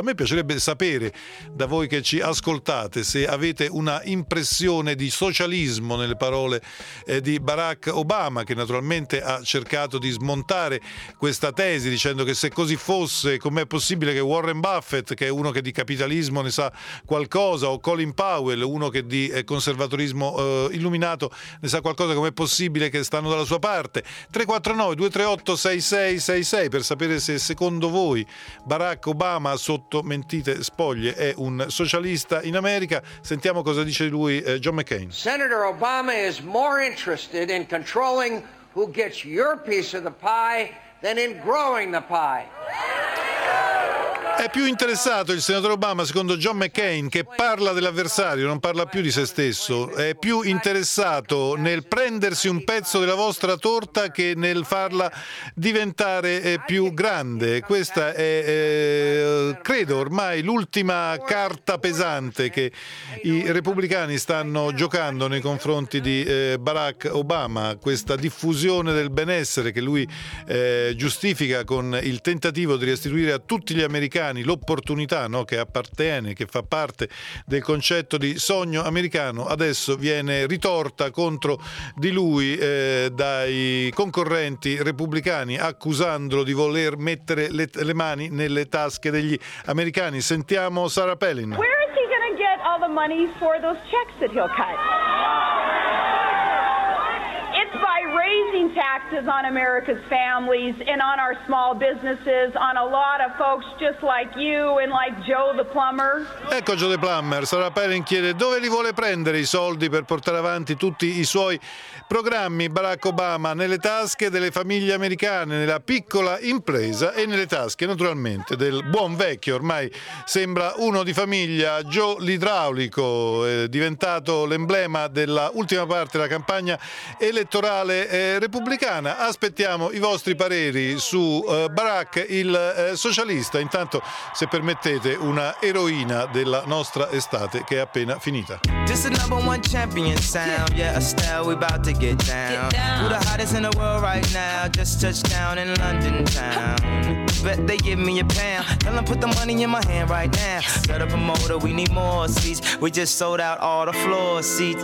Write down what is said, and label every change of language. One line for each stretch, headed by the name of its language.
Italian: A me piacerebbe sapere da voi che ci ascoltate se avete una impressione di socialismo nelle parole di Barack Obama, che naturalmente ha cercato di smontare questa tesi dicendo che se così fosse, com'è possibile che Warren Buffett, che è uno che di capitalismo ne sa qualcosa, o Colin Powell, uno che di conservatorismo illuminato ne sa qualcosa, com'è possibile che stanno dalla sua parte? 349-238-6666 per sapere se secondo voi Barack Obama, sotto mentite spoglie, è un socialista in America. Sentiamo cosa dice lui John McCain.
English: Senator Obama is more interested in controlling who gets your piece of the pie than in growing the pie.
Italian: È più interessato il senatore Obama, secondo John McCain, che parla dell'avversario, non parla più di se stesso, è più interessato nel prendersi un pezzo della vostra torta che nel farla diventare più grande. Questa è, credo, ormai l'ultima carta pesante che i repubblicani stanno giocando nei confronti di Barack Obama, questa diffusione del benessere che lui giustifica con il tentativo di restituire a tutti gli americani l'opportunità, no, che appartiene, che fa parte del concetto di sogno americano, adesso viene ritorta contro di lui dai concorrenti repubblicani, accusandolo di voler mettere le mani nelle tasche degli americani. Sentiamo Sarah Palin.
English: Where is he gonna get all the money for those checks that he'll cut? It's by raising taxes on America's families and on our small businesses, on a lot of folks just like you and like Joe the Plumber.
Italian: Ecco Joe the Plumber. Sarah Palin chiede dove li vuole prendere i soldi per portare avanti tutti i suoi programmi. Barack Obama, nelle tasche delle famiglie americane, nella piccola impresa e nelle tasche naturalmente del buon vecchio, ormai sembra uno di famiglia, Joe l'idraulico, diventato l'emblema della ultima parte della campagna elettorale repubblicana. Aspettiamo i vostri pareri su Barack il socialista, intanto, se permettete, una eroina della nostra estate che è appena finita.
English: This is number one champion sound. Yeah, Estelle, we about to get down. Who the hottest in the world right now? Just touched down in London town. Bet they give me a pound. Tell them put the money in my hand right now. Set up a motor, we need more seats. We just sold out all the floor seats.